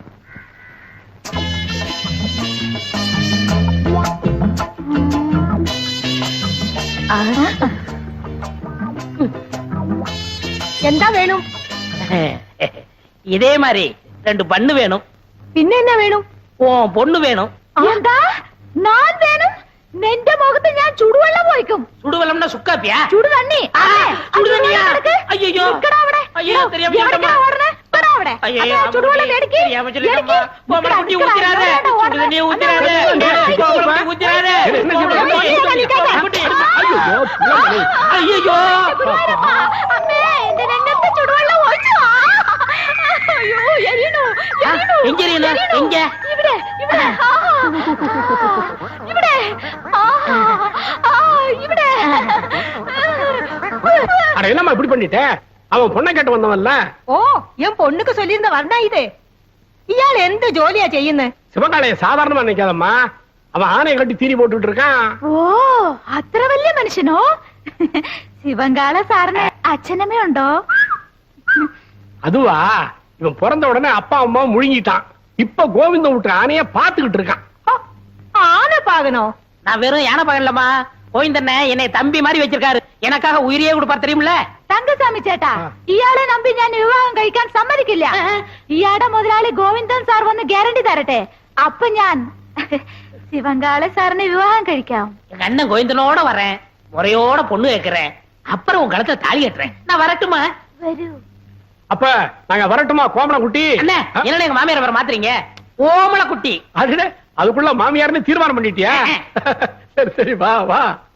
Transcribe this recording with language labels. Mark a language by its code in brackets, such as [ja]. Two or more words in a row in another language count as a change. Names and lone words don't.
[ta] என்ன வேணும்? இதே மாதிரி 2 பண்ணு வேணும். പിന്നെ என்ன வேணும்? பொண்ணு வேணும். എന്താ நான் வேணும்? [ml] നിന്റെ മുഖത്ത് ഞാൻ ചുടുവെള്ളം ഒഴിക്കും. [ta] சுடுவெள்ளம்னா சுக்காப்பியா? [ml] ചുടുതണ്ണി. [ta] சுடுதண்ணியா? ஐயோ [ml] നിക്കടാ അവിടെ. [ta] ஐயோ தெரியாம [ml] എവിടേക്കാ ഓടണേ? വരാ അവിടെ. ചുടുവെള്ളം എടുക്ക്. [ta] தெரியாம சொல்லிட்டம்மா. போமா குட்டி ஊத்திராதே. சுடுதண்ணி ஊத்திராதே. போமா ஊத்திராதே. ஐயோ [ml] അമ്മേ എന്റെ രംഗത്ത് ചുടുവെള്ളം ഒഴിച്ചു. അയ്യോ എരിയണോ എരിയണോ. [ta] எங்க எரியணும்? எங்க? [ml] ഇവിടെ ഇവിടെ ഇവിടെ ഇവിടെ. [ta] அட என்னம்மா இப்படி பண்ணிட்ட? அவன் பொண்ணை கேட்டு வந்தவன்ல. [ml] ഓ ഞാൻ പൊണ്ണുക്ക് ചൊല്ലിയിരുന്ന വർണ്ണ ഇത്. ഇയാൾ എന്ത് ജോലിയാ ചെയ്യുന്നത്? [ta] சிவகாலைய சாதாரணமா நினைக்காதம்மா, அவன் ஆணையை கட்டி தீனி போட்டுட்டு இருக்கான். [ml] ഓ അത്ര വലിയ മനുഷ്യനോ? ശിവങ്കാള സാറിന് അച്ഛനമ്മ ഉണ്ടോ? [ta] அதுவா, இவன் பிறந்த உடனே அப்பா அம்மா முழுங்கிட்டான். இப்ப கோவிந்தம் விட்டு ஆணைய பாத்துக்கிட்டு இருக்கான். ஆனை பாகனோ? நான் வெறும் யானை பாகன்லம்மா. கோவிந்தண்ணே என்னை தம்பி மாதிரி வச்சிருக்காரு. எனக்காக உயிரியே கொடுப்பார் தெரியுமில்ல? [ml] തങ്കസ്വാമി ചേട്ടാ, ഇയാളെ നമ്പി ഞാൻ വിവാഹം കഴിക്കാൻ സമ്മതിക്കില്ല. ഇയാളുടെ മുതലാളി ഗോവിന്ദൻ സാർ വന്ന് ഗ്യാരണ്ടി തരട്ടെ, അപ്പൊ ഞാൻ ശിവങ്കാളെ സാറിന് വിവാഹം കഴിക്കാം. [ta] எங்க அண்ணன் கோவிந்தனோட வரேன், முறையோட பொண்ணு கேட்கிறேன், அப்புறம் உங்க கழுத்துல தாலி கட்டுறேன். நான் வரட்டுமா? [ml] വരൂ. [ta] அப்ப நாங்க வரட்டுமா கோமல குட்டி? அண்ணே என்ன எங்க மாமியார் வர மாத்துறீங்க? ஓமல குட்டி. அது அதுக்குள்ள மாமியார்னு தீர்மானம் பண்ணிட்டியா? சரி சரி வா வா.